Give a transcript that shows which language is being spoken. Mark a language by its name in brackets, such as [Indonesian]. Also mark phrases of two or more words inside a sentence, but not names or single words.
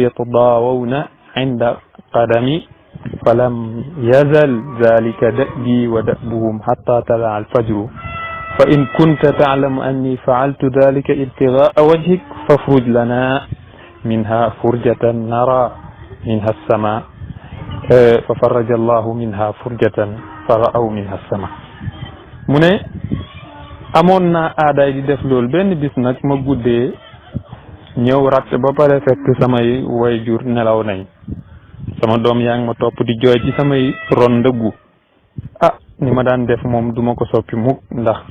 [Arabic] يتضاغون عند قدمي فلم يزل ذلك دأبي ودأبهم حتى طلع الفجر فإن كنت تعلم أني فعلت ذلك ابتغاء وجهك فافرج لنا منها فرجة نرى منها السماء ففرج الله منها فرجة فرأوا منها السماء fa farraja Allahu minha furjatan fa ra'aw minha as-sama [Wolof] mu ne amoon naa aadaay di def loolu benn bis nag ma guddee ñëw ratt ba pare fekk samay wayjur nelaw nañ sama doom yaa ngi ma topp di jooy ci samay ron ndëggu ni ma daan def moom duma ko soppi mukk ndax